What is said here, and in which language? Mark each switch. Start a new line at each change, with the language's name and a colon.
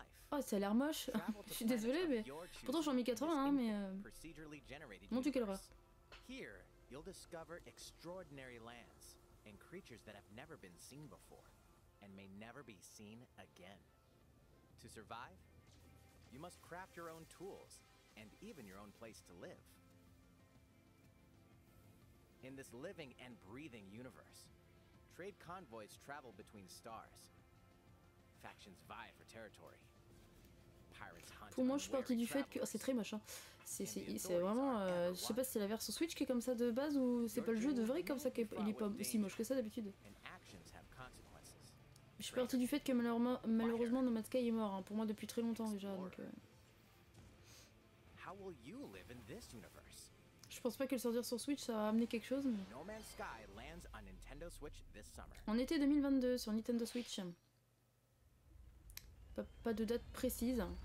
French: Oh, ça a l'air moche. Je suis désolée, mais pourtant je suis en 1080, hein, mais mon Dieu, quelle horreur.
English: Here, you'll discover extraordinary lands and creatures that have never been seen before and may never be seen again. To survive, you must craft your own tools and even your own place to live. In this living and breathing universe, trade convoys travel between stars. Factions vie for territory. Pirates hunt
French: Pour moi, je suis partie
English: unwary
French: du fait que... Oh, c'est
English: travelers.
French: très moche, hein. C'est vraiment... je sais pas si c'est la version Switch qui est comme ça de base ou c'est pas le jeu de vrai comme ça qu'il est pas aussi moche que ça d'habitude.
English: And actions have consequences.
French: Je suis partie du fait que malheureusement No Man's Sky est mort, hein, pour moi depuis très longtemps déjà, donc...
English: How will you live in this universe?
French: Je pense pas que le sortir sur Switch ça va amener quelque chose, mais...
English: No Man's Sky lands on Nintendo Switch this summer.
French: En été 2022 sur Nintendo Switch. Pas de date précise.